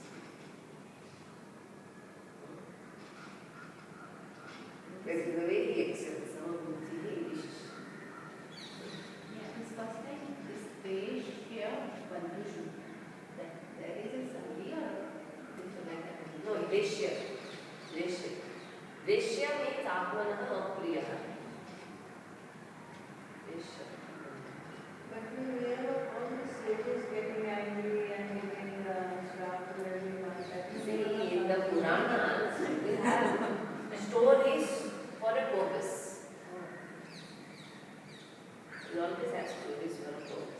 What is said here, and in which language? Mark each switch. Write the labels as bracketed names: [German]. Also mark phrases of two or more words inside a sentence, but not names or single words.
[English] This is the way he excels. Samabuddhi, he wishes. Yeah, this first time, this page here, confusion. That there is a sandhi or it's like that. No, Deshya. Deshya. Deshya means [Sanskrit] Atmanaha Apriyaha. [English] Deshya. But we were all the sages getting angry and giving shrap to everyone. See, in the Puranas, we have stories for a purpose. We always have stories for a purpose.